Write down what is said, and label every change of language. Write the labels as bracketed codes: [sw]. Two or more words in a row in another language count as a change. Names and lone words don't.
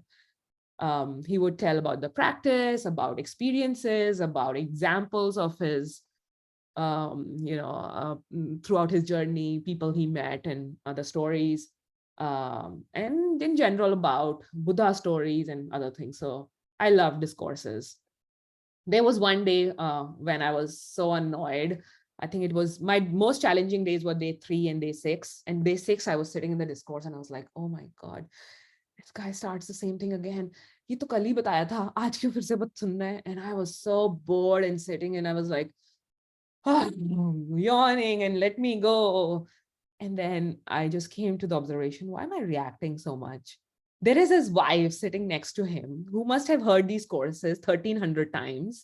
[en] He would tell about the practice, about experiences, about examples of his throughout his journey, people he met and other stories, and in general about Buddha stories and other things. So I love discourses. There was one day when I was so annoyed. I think it was my most challenging days were day 3 and day 6. And day 6, I was sitting in the discourse and I was like, oh my God, this guy starts the same thing again. [hi] ये तो कल ही बताया था, आज क्यों फिर से सुनना है? [en] And I was so bored and sitting, and I was like, yawning and let me go. And then I just came to the observation, why am I reacting so much? There is his wife sitting next to him who must have heard these courses 1,300 times.